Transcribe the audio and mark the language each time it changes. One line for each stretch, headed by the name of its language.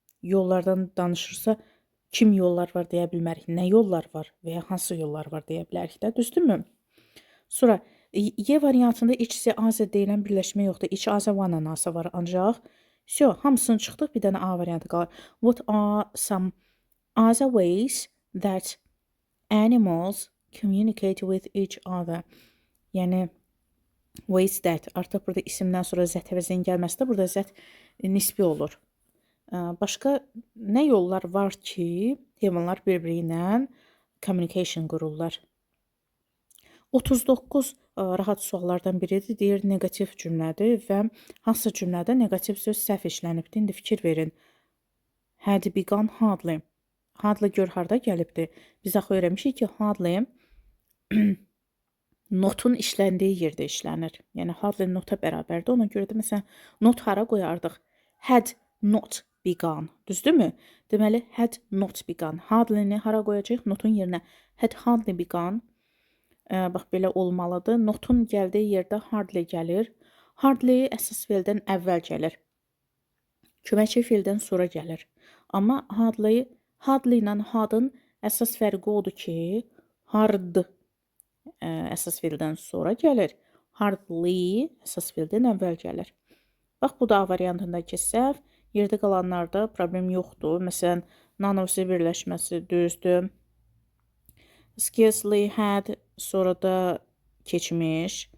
Azerbaijani: Yollardan danışırsa kim yollar var deyə bilmərik. Nə yollar var və ya hansı yollar var deyə bilərik də, düzdürmü? Sonra Y variantında iç-C azə deyilən birləşmə yoxdur. İç-azə vananası var ancaq. Hamısını çıxdıq, bir dənə A variantı qalır.
English: What are some other ways that animals communicate with each other?
Azerbaijani: Yəni ways that, artıq burada isimdən sonra zət əvəzinin gəlməsi də burada zət nisbi olur. Başqa nə yollar var ki, heyvanlar bir-biri ilə communication qururlar? 39 rahat suallardan biridir. Deyir, negativ cümlədir və hansı cümlədə negativ söz səhv işlənibdir? İndi fikir verin.
English: Had begun hardly. Hardly
Azerbaijani: gör harda gəlibdir. Biz axı öyrənmişik ki, hardly notun işləndiyi yerdə işlənir. Yəni hardly nota bərabərdir. Ona görə də məsələn not hara qoyardıq?
English: Had not begun.
Azerbaijani: Düzdürmü? Deməli
English: had not begun.
Azerbaijani: Hardly-ni hara qoyacağıq? Notun yerinə.
English: Had hardly begun.
Azerbaijani: Bax belə olmalıdır. Notun gəldiyi yerdə hardly gəlir. Hardly əsas feildən əvvəl gəlir. Köməkçi feildən sonra gəlir. Amma hardly ilə hadın əsas fərqi odur ki, hard əsas feildən sonra gəlir. Hardly əsas feildən əvvəl gəlir. Bax, bu da A variantındakı səhv. Yerdə qalanlarda problem yoxdur. Məsələn, nanovsi birləşməsi düzdür.
English: Scarcely had,
Azerbaijani: sonra da keçmiş.